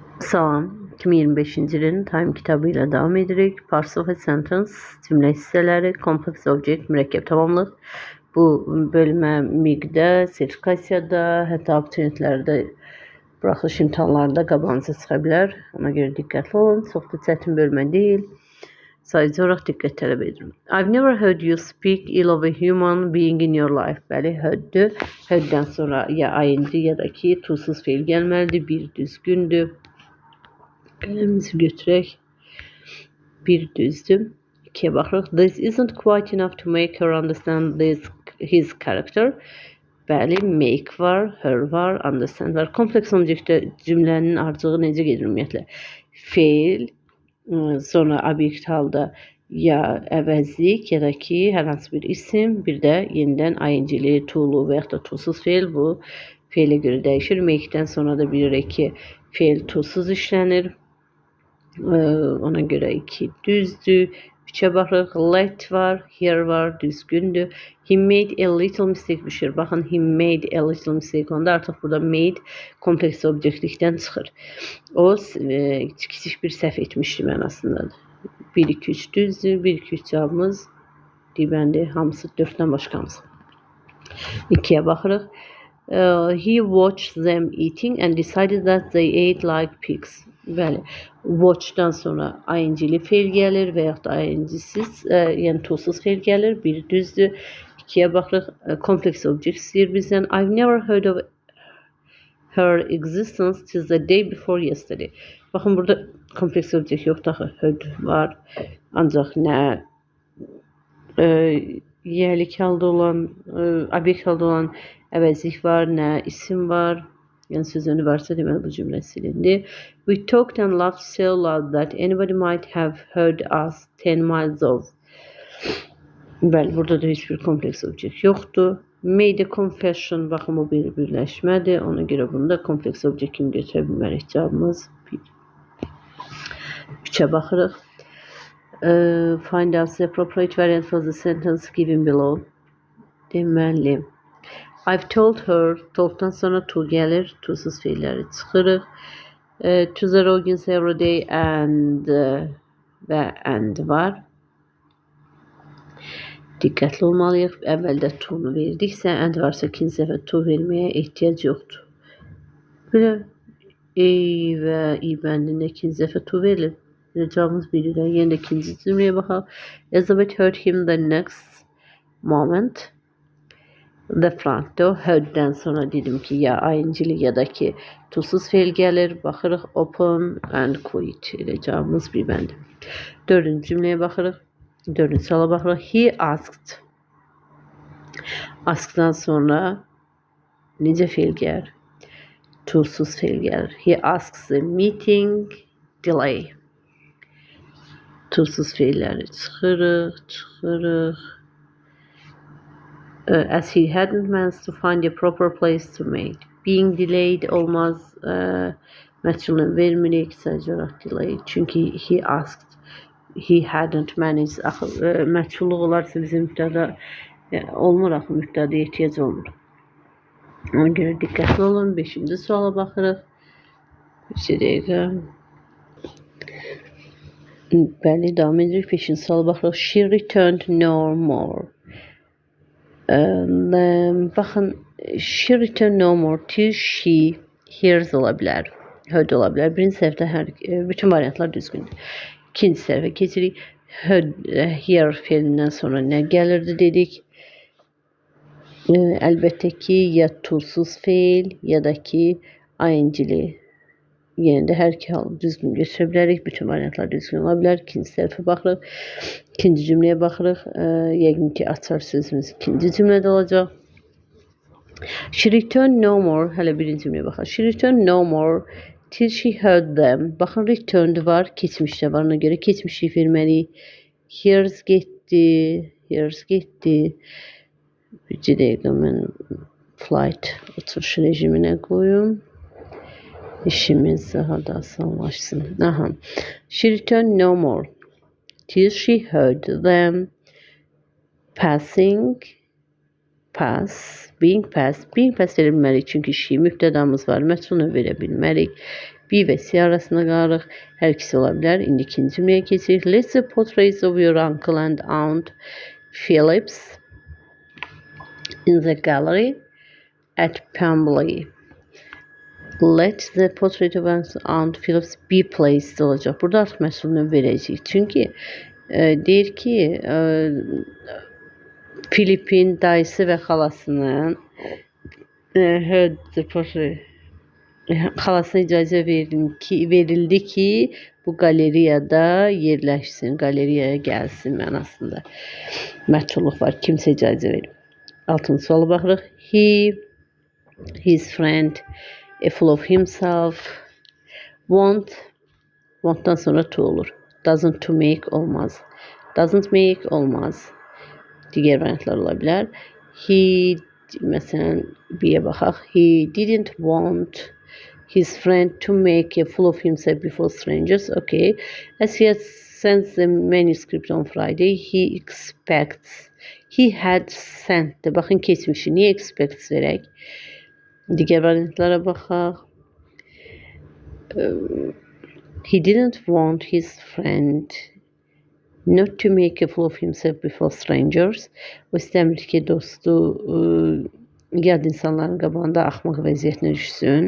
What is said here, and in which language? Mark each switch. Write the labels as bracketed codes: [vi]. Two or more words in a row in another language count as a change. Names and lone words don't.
[az] Salam, 2025-ci ilin Time kitabı ilə davam edirik. [en] Parts of a sentence, [az] cümlə hissələri, [en] complex object, [az] mürəkkəb tamamlıq. Bu bölmə MIQ-də, sertifikasiyada, hətta abituriyentlərdə, buraxılış imtahanlarında qabağınıza çıxa bilər. Ona görə diqqətli olun. Çox da çətin bölmə deyil. Sadəcə olaraq diqqət tələb edirəm. [en] I've never heard you speak ill of a human being in your life. [az] Bəli, heard'dür. Heard'dən sonra ya ing ya da ki, to-suz feil gəlməlidir. Bir düzgündür. Qələmimizi götürək. Bir düzdür. İkiyə baxırıq. [en] This isn't quite enough to make her understand his character. [az] Bəli, make var, her var, understand var. Kompleks objectdə cümlənin ardıcığı necə gedir ümumiyyətlə? Feil, sonra obyekt halda ya əvəzlik ya da ki, hər hansı bir isim, bir də yenidən ing-li, to-lu və yaxud da to-suz feil bu feilə görə dəyişir. Make-dən sonra da bilirik ki, feil to-suz işlənir. Ona görə 2 düzdür. 3'e baxırıq. Let var, here var, düzgündür. [en] He made a little mistake düşür. Baxın, he made a little mistake. [az] Onda artıq burada made kompleks obyektlikdən çıxır. O kiçik bir səhv etmişdi mənasındadır. 1, 2, 3 düzdür. 1, 2, 3 cavabımız dibəndir. Hamısı 4-dən başqa hamısı. 2'ye baxırıq. [en] He watched them eating and decided that they ate like pigs. [az] Bəli, watch'dan sonra ing-li feil gəlir və yaxud da ing-siz, yəni to-suz feil gəlir. Bir düzdür. 2'ye baxırıq. Kompleks object istəyir bizdən. [en] I've never heard of her existence till the day before yesterday. [az] Baxın, burada kompleks object yoxdur. Heard var. Ancaq nə yəlik halda olan, obyekt halda olan əvəzlik var, nə isim var. Yəni söz önü varsa deməli bu cümlə silindi. [en] We talked and laughed so loud that anybody might have heard us 10 miles off. [az] Bəli, burada da heç bir kompleks object yoxdur. [en] Made a confession, [az] baxın bu bir birləşmədir. Ona görə bunu da kompleks object kimi götürə bilmərik. Cavabımız 1. 3'e baxırıq. [en] Find out the appropriate variant for the sentence given below. Deməli, I've told her, [az] told'dan sonra to gəlir, to-suz feilləri çıxırıq. [en] To the audience every day and və and var. [az] Diqqətli olmalıyıq. Əvvəldə to-nu verdiksə, and varsa ikinci dəfə to verməyə ehtiyac yoxdur. Belə ey və i bəndində ikinci dəfə to verilir. Cavabımız 1-dir. Yenə də ikinci cümləyə baxaq. [en] Elizabeth heard him the next moment. The front door. [az] Heard'dən sonra dedim ki, ya ing-li ya da ki, to-suz feil gəlir. Baxırıq. [en] Open and quit. [az] Elə cavabımız 1 bəndi. 4-cü cümləyə baxırıq. 4-cü suala baxırıq. [en] He asked. [az] Ask'dan sonra necə feil gəlir? To-suz feil gəlir. [en] He asks the meeting delay. [az] To-suz feilləri çıxırıq. [en] As he hadn't managed to find a proper place to make. Being delayed [az] olmaz. Məchulunu vermirik. Sadəcə olaraq [en] delay. Çünki he asked. He hadn't managed. [az] Məchulluq olarsa bizim mübtəda olmur. Mübtəda ehtiyac olmur. Ona görə diqqətli olun. 5-ci suala baxırıq. 1 dəqiqə. Bəli, davam edirik. 5-ci suala baxırıq. [en] She returned no more. Baxın, she returned no more till she hears [az] ola bilər. Heard ola bilər. Birinci səhvdə bütün variantlar düzgündür. İkinci səhvə keçirik. Hear feilindən sonra nə gəlirdi dedik. Əlbəttə ki, ya to-suz feil ya da ki, ing-li. Yenə də hər iki halı düzgün götürə bilərik. Bütün variantlar düzgün ola bilər. İkinci səhvə baxırıq. İkinci cümləyə baxırıq. Yəqin ki, açar sözümüz ikinci cümlədə olacaq. [en] She returned no more. [az] Hələ birinci cümləyə baxaq. [en] She returned no more till she heard them. [az] Baxın, returned var, keçmişdə var. Ona görə keçmişlik verməliyik. Here's getdi. Here's getdi. Bir dəqiqə mən flight oturuş rejiminə qoyum. İşimiz daha da asanlaşsın. Aha. [en] She returned no more till she heard them passing, being passed verilməlik. [az] Çünki she mübtədamız var. Məchulunu verə bilmərik. B və C arasında qalırıq. Hər ikisi ola bilər. İndi ikinci cümləyə keçirik. [en] Let's the portraits of your uncle and aunt Phillips in the gallery at Pemberley. Let the portrait of Aunt Phillips be placed olacaq. [az] Burada artıq məhsulunu verəcəyik. Çünki deyir ki, Filipin dayısı və xalasının xalasına icazə verildi ki, bu qalereyada yerləşsin, qalereyaya gəlsin mənasında. Məhdudluq var, kimsə icazə verib. Altıncı suala baxırıq. [en] His friend, full of himself, [az] want'dan sonra to olur. [en] Doesn't to make olmaz. Doesn't make olmaz. [az] Digər variantlar ola bilər. Məsələn, B-yə baxaq. [en] He didn't want his friend to make a fool of himself before strangers. [az] Okay. [en] As he had sent the manuscript on Friday, he had sent. [az] Baxın keçmişi. Niyə expects verək? Digər variantlara baxaq. [en] He didn't want his friend not to make a fool of himself before strangers. [az] O istəmir ki, dostu yad insanların qabağında axmaq vəziyyətinə düşsün.